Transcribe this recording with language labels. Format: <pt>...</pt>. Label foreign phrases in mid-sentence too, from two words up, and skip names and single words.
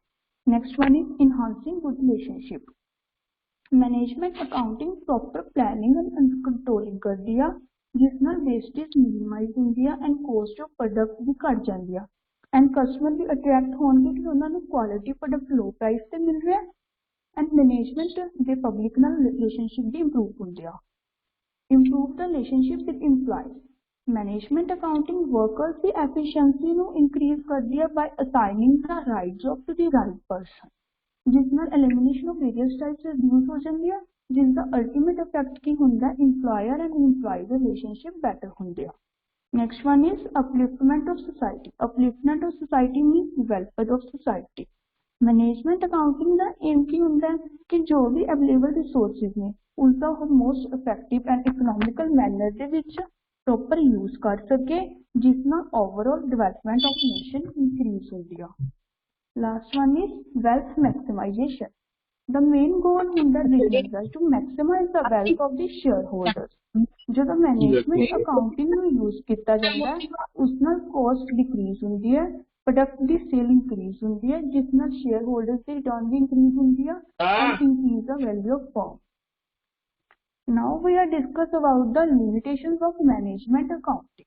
<en>next one is enhancing good relationship. management accounting proper planning and controlling</en> <hi>करती है जिस नाल</hi> <en>wastage minimize</en> <hi>होंदी है</hi> <en>and cost of product</en> <hi>भी घट जाती है एंड कस्टमर भी अट्रैक्ट होंगे कि उन्होंने</hi> <en>quality product low price</en> <hi>से मिल रहा है</hi> <pa>ਐਂਡ ਮੈਨੇਜਮੈਂਟ ਦੇ ਪਬਲਿਕ ਨਾਲ ਰਿਲੇਸ਼ਨਸ਼ਿਪ ਵੀ ਇੰਪਰੂਵ ਹੁੰਦੇ ਆ।</pa> <en>improve the relationship with employees. management accounting workers</en> <pa>ਦੀ ਐਫੀਸ਼ੀਐਂਸੀ ਨੂੰ ਇਨਕਰੀਜ਼ ਕਰਦੀ ਹੈ</pa> <en>by assigning the right job to the right person,</en> <pa>ਜਿਸ ਨਾਲ</pa> <en>elimination of various types reduce</en> <pa>ਹੋ ਜਾਂਦੀ ਹੈ, ਜਿਸ ਦਾ</pa> <en>ultimate effect</en> <pa>ਕੀ ਹੁੰਦਾ,</pa> <en>employer and employee</en> <pa>ਦੇ</pa> <en>relationship better</en> <pa>ਹੁੰਦੇ ਆ।</pa> <en>Next one is upliftment of society. Upliftment of society means welfare of society. Management accounting</en> <pa>ਦਾ aim ਕੀ ਹੁੰਦਾ ਹੈ ਕਿ ਜੋ ਵੀ</pa> <en>available resources</en> <pa>ਨੇ ਉਸਦਾ ਉਹ</pa> <en>most effective and economical manner</en> <pa>ਦੇ ਵਿੱਚ</pa> <en>proper use</en> <pa>ਕਰ ਸਕੇ, ਜਿਸ ਨਾਲ</pa> <en>overall development of nation increase</en> <pa>ਹੁੰਦੀ ਆ।</pa> <en>Last one is wealth maximization. The main goal ਹੁੰਦਾ business ਦਾ to maximize the wealth of the shareholders.</en> <pa>ਜਦੋਂ</pa> <en>management accounting</en> <pa>ਨੂੰ ਯੂਜ਼ ਕੀਤਾ ਜਾਂਦਾ ਹੈ ਉਸ ਨਾਲ</pa> <en>cost decrease</en> <pa>ਹੁੰਦੀ ਹੈ, ਪ੍ਰੋਡਕਟ ਦੀ</pa> <en>sale increase</en> <pa>ਹੁੰਦੀ ਹੈ, ਜਿਸ ਨਾਲ</pa> <en>share holders</en> <pa>ਦੀ ਰਿਟਰਨ ਵੀ ਇੰਕਰੀਜ਼ ਹੁੰਦੀ ਹੈ</pa> <en>and increase the value of firm. now we are discuss about the limitations of management accounting.</en>